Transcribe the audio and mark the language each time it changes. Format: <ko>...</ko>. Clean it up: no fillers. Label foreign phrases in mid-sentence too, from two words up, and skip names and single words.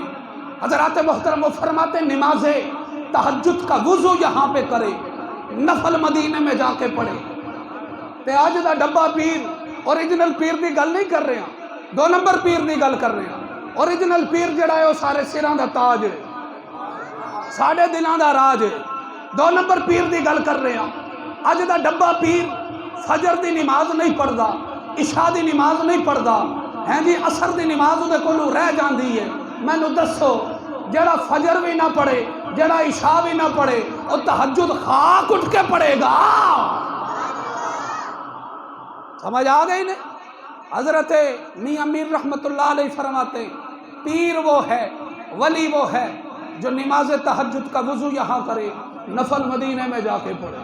<ur>حضرات محترم وہ فرماتے ہیں نماز تہجد کا وضو یہاں پہ کرے، نفل مدینے میں جا کے پڑھے۔</ur> <pa>تے آج دا ڈبا پیر اوریجنل پیر دی گل نہیں کر رہے ہیں، دو نمبر پیر دی گل کر رہے ہیں۔ اوریجنل پیر جڑا ہے وہ سارے سراں دا تاج ہے، ساڑھے دلاں دا راج ہے۔ دو نمبر پیر دی گل کر رہے ہیں۔ اج دا ڈبا پیر فجر دی نماز نہیں پڑھدا، عشاء دی نماز نہیں پڑھدا، ہیں جی عصر دی نماز دے کولوں رہ جاندی ہے۔ مینوں دسو جڑا فجر بھی نہ پڑھے، جڑا عشاء بھی نہ پڑھے، وہ تہجد خاک اٹھ کے پڑھے گا۔ سمجھ آ گئی نا؟</pa> <ur>حضرت میاں میر رحمت اللہ علیہ فرماتے پیر وہ ہے، ولی وہ ہے جو نماز تہجد کا وضو یہاں کرے، نفل مدینے میں جا کے پڑھے۔</ur>